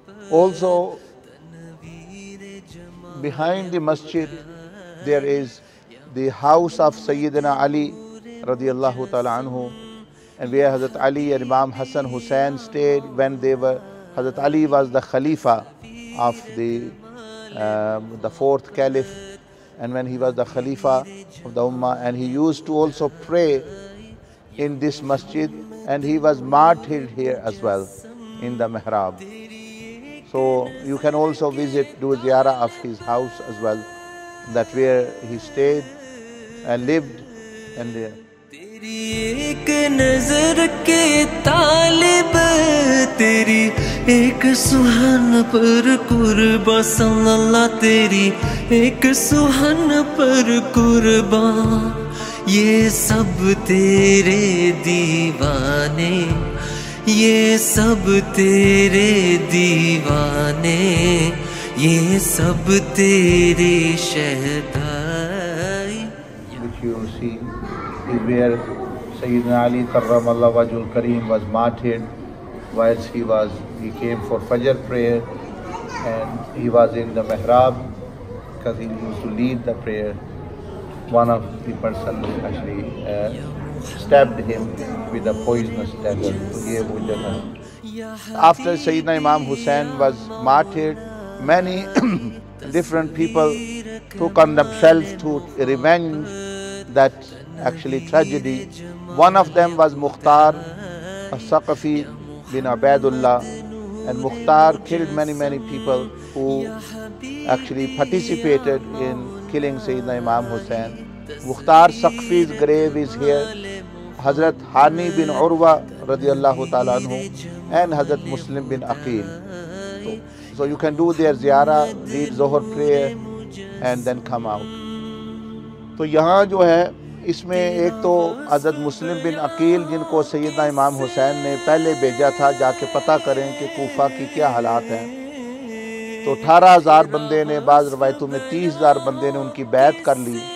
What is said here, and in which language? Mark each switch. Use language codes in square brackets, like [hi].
[en] Also, behind the masjid, there is the house of Sayyidina Ali radiallahu ta'ala anhu, and where Hazrat Ali and Imam Hassan Hussain stayed when they were, Hazrat Ali was the Khalifa of the fourth Caliph, and when he was the Khalifa of the Ummah, and he used to also pray in this masjid, and he was martyred here as well in the mihrab. So you can also visit, do ziyarah of his house as well, that where he stayed and lived. And there. [ur] تیری ایک نظر کے طالب، تیری ایک سبحان پر قربا صلی اللہ، تیری ایک سہن پر قربان، یہ سب تیرے دیوانے، یہ سب تیرے دیوانے، یہ سب تیرے شہدائی. [en] Which you see is where Sayyidina Ali Karramallahu Wajhul Kareem was martyred whilst he came for Fajr prayer, and he was in the mihrab because he used to lead the prayer. One of the persons actually stabbed him with a poisonous dagger to give Jannah. After Sayyidina Imam Hussain was martyred, many different people took on themselves to revenge that actually tragedy. One of them was Mukhtar al-Saqafi bin Ubaidullah, and Mukhtar killed many people who actually participated in killing Sayyidina Imam Hussain. Mukhtar Saqafi's grave is here. Hazrat Hani bin Urwa radiyallahu ta'ala anhu and Hazrat Muslim bin Aqil. So you can do their ziyarah, read Zohar prayer and then come out. [ur] تو یہاں جو ہے اس میں ایک تو حضرت مسلم بن عقیل جن کو سیدنا امام حسین نے پہلے بھیجا تھا جا کے پتہ کریں کہ کوفہ کی کیا حالات ہیں، تو 18,000 بندے نے، بعض روایتوں میں 30,000 بندے نے ان کی بیعت کر لی.